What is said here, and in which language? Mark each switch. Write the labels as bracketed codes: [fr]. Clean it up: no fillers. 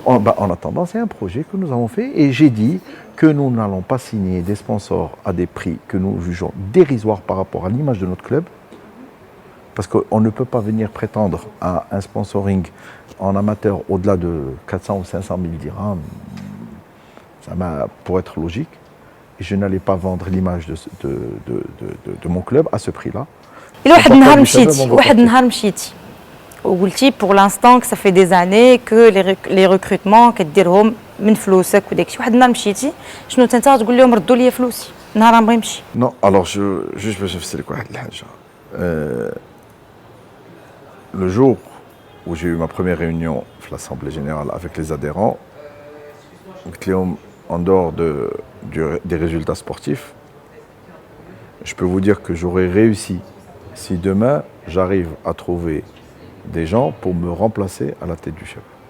[fr] Donc, en attendant, c'est un projet que nous avons fait et j'ai dit que nous n'allons pas signer des sponsors à des prix que nous jugeons dérisoires par rapport à l'image de notre club. Parce qu'on ne peut pas venir prétendre à un sponsoring en amateur au-delà de 400 ou 500 000 dirhams. Ça pour être logique. Et je n'allais pas vendre l'image de mon club à ce prix-là. [ar] Et واحد النهار مشيتي وقلتي [fr] pour l'instant que ça fait des années que les recrutements [ar] كديرهم من فلوسك وداك الشيء. واحد النهار مشيتي شنو انت تقول لهم ردوا لي فلوسي نهار بغي نمشي؟ [fr] Non, alors juste [ar] باش نفسر لك واحد الحاجه. [fr] Le jour où j'ai eu ma première réunion في l'Assemblée générale avec les adhérents, [ar] قلت لهم [fr] en dehors des résultats sportifs, je peux vous dire que j'aurais réussi si demain j'arrive à trouver des gens pour me remplacer à la tête du chef.